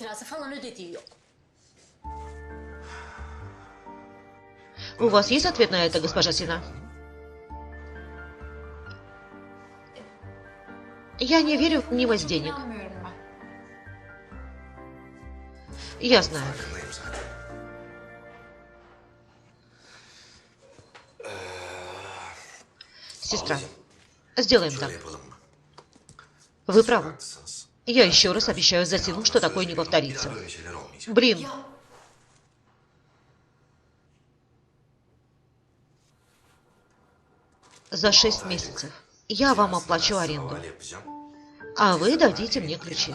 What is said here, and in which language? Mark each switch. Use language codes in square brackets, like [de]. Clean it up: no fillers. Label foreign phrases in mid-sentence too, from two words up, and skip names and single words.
[ru] У вас есть ответ на это, госпожа Сина? Я не верю в мнимость денег. Я знаю. [tr] Farkındayım zaten. [ru] Сестра, сделаем так. [tr] Şöyle yapalım mı? [ru] Вы правы. [tr] Haklısınız. [ru] Я еще раз обещаю за Сину, что такое не [tr] Bir [ru] повторится. [tr] daha böyle şeyler olmayacak. [ru] Блин. За 6 месяцев я вам оплачу аренду, [tr] Havale yapacağım. [ru] а вы дадите мне ключи.